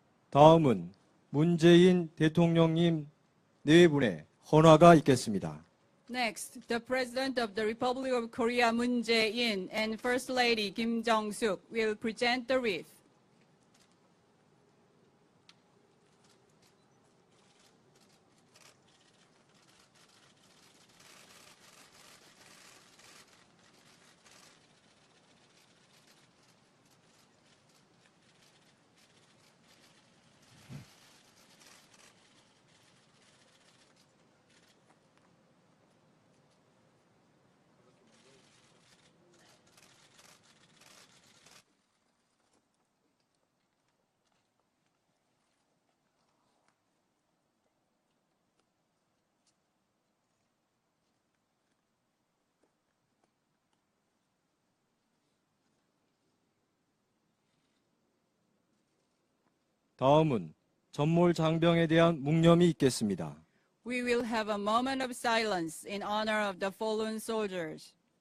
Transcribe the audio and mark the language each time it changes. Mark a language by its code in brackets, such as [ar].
[ko] 다음은 문재인 대통령님 네 분의 헌화가 있겠습니다. [en] Next, the President of the Republic of Korea, Moon Jae-in, and First Lady Kim Jong-suk will present the wreath. [ko] 다음은 전몰 장병에 대한 묵념이 있겠습니다. [en] We will have a moment of silence in honor of the fallen soldiers.